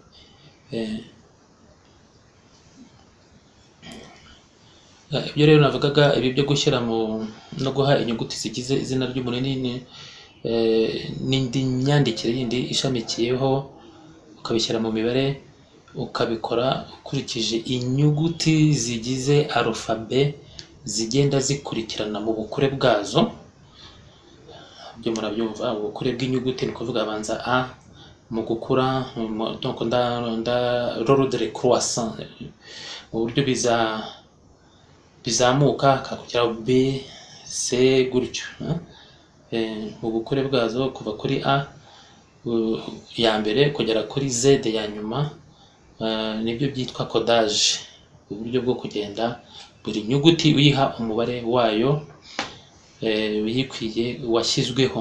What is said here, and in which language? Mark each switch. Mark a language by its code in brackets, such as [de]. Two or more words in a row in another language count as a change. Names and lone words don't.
[rw] Ibyo rero navugaga, ibi byo gushyira no guha inyuguti zigize izina ry'umuntu n'indi myandikire yindi ishamikiyeho, ukabishyira mu mibare, ukabikora ukurikije inyuguti zigize alphabe zigenda zikurikirana mu bukure bwazo. Byo murabyumva, ubukure bw'inyuguti ni kuvuga abanza A mu gukura, [fr] donc l'ordre croissant, [rw] mu buryo bizamuka kakugera B, C, gutyo. Mu bukure bwazo kuva kuri A ya mbere kugera kuri Z ya nyuma, nibyo byitwa codage, uburyo bwo kugenda buri nyuguti uyiha umubare wayo uyikwiye washyizweho.